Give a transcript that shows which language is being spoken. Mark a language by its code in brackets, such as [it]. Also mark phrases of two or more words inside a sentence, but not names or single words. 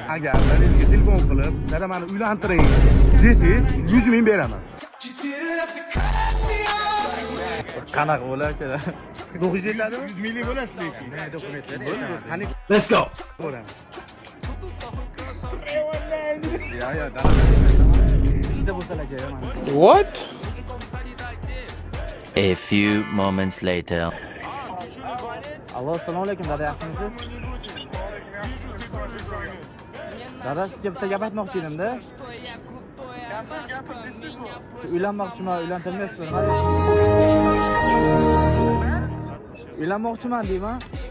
[uz] Agar sizga telefon qilib, "Dada, meni uylantiring" desangiz, 100 ming beraman. Qanaqa bo'lar-ku? 900 yetadimi? 100 minglik bo'lasiz lekin. Qani [en] Let's go. [uz] bo'laman. Yo'q, ishda bo'lsalar kerak mana. [en] What? A few moments later. [uz] Allo, assalomu alaykum, dada, yaxshimisiz? Dada, sizga bitta gap aytmoqchi edim-da. Uylanmoqchiman, uylantirmaysizmi? Uylanmoqchiman deyman.